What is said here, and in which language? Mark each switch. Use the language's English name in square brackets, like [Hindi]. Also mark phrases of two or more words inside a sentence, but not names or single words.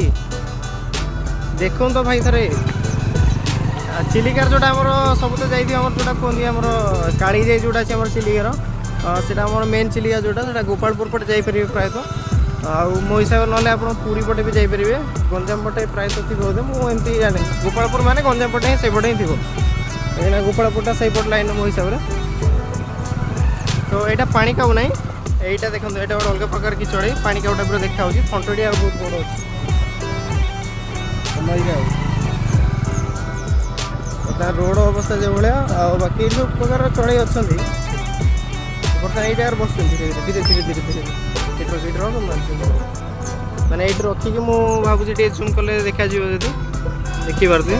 [Odia] ଦେଖନ୍ତୁ ତ ଭାଇ ଥରେ ଚିଲିକାର ଯେଉଁଟା ଆମର ସବୁ ତ ଯାଇଥିବ, ଆମର ଯେଉଁଟା କୁହନ୍ତି ଆମର କାଳିଜାଇ ଯେଉଁଟା ଅଛି ଆମର ଚିଲିକାର, ସେଇଟା ଆମର ମେନ୍ ଚିଲିକା ଯେଉଁଟା, ସେଇଟା ଗୋପାଳପୁର ପଟେ ଯାଇପାରିବେ ପ୍ରାୟତଃ। ଆଉ ମୋ ହିସାବରେ ନହେଲେ ଆପଣ ପୁରୀ ପଟେ ବି ଯାଇପାରିବେ, ଗଞ୍ଜାମ ପଟେ ପ୍ରାୟତଃ ଥିବ ବୋଧେ, ମୁଁ ଏମିତି ଜାଣେ। ଗୋପାଳପୁର ମାନେ ଗଞ୍ଜାମ ପଟେ ହିଁ ସେଇପଟେ ହିଁ ଥିବ, କାହିଁକିନା ଗୋପାଳପୁରଟା ସେଇପଟ ଲାଇନ୍ ମୋ ହିସାବରେ। ତ ଏଇଟା ପାଣି କାଉ ନାହିଁ, [Bangla] এইটা দেখুন, এটা [Odia] ଗୋଟେ ଅଲଗା ପ୍ରକାର କି ଚଢ଼େଇ, ପାଣି କାଉ ଟାଇପ୍ର ଦେଖାହେଉଛି। ଥଣ୍ଟଟି ଆଉ ବହୁତ ବଡ଼ ଅଛି। ତା ରୋଡ଼ ଅବସ୍ଥା ଯେଭଳିଆ, ଆଉ ବାକି ଯେଉଁ ପ୍ରକାର ଚଢ଼େଇ ଅଛନ୍ତି ବର୍ତ୍ତମାନ ଏଇ ଜାଗାରେ ବସୁଛନ୍ତି ଧୀରେ ଧୀରେ ଧୀରେ ଧୀରେ ଧୀରେ ମାନେ ଏଇଠି ରଖିକି ମୁଁ ଭାବୁଛି ଟିକେ ଜୁମ୍ କଲେ ଦେଖାଯିବ, ଯଦି ଦେଖିପାରୁଥିବେ।